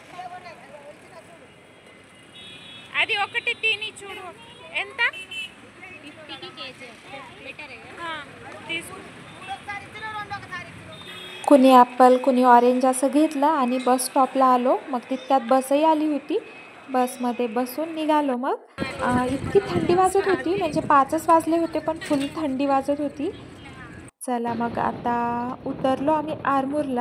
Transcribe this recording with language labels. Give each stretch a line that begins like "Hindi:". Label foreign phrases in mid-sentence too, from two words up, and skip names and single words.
Telugu: అది ఒకటి తిని చూడు ఎంత 50కి కేజీ బెటర్ తీసుకో.
Marathi: कुणी ॲपल कुणी ऑरेंज असं घेतलं आणि बस स्टॉपला आलो. मग तितक्यात बसही आली होती. बसमध्ये बसून निघालो. मग इतकी थंडी वाजत होती, म्हणजे 5च वाजले होते पण फुल थंडी वाजत होती. चला मग आता उतरलो आम्ही आरमूरला.